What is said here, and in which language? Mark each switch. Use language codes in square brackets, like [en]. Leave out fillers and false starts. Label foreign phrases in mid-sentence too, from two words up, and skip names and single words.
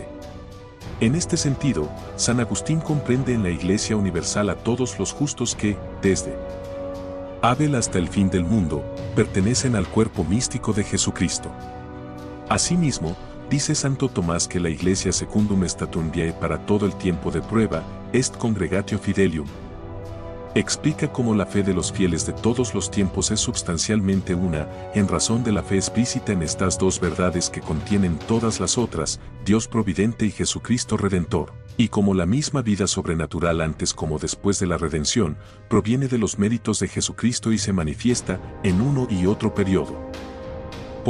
[es] En este sentido, San Agustín comprende en la Iglesia universal a todos los justos que, desde Abel hasta el fin del mundo, pertenecen al cuerpo místico de Jesucristo. Asimismo, dice Santo Tomás que la Iglesia [la] secundum statum viae [es] para todo el tiempo de prueba, [la] est congregatio fidelium. [es] Explica cómo la fe de los fieles de todos los tiempos es substancialmente una, en razón de la fe explícita en estas dos verdades que contienen todas las otras, Dios providente y Jesucristo Redentor, y como la misma vida sobrenatural antes como después de la redención, proviene de los méritos de Jesucristo y se manifiesta en uno y otro periodo.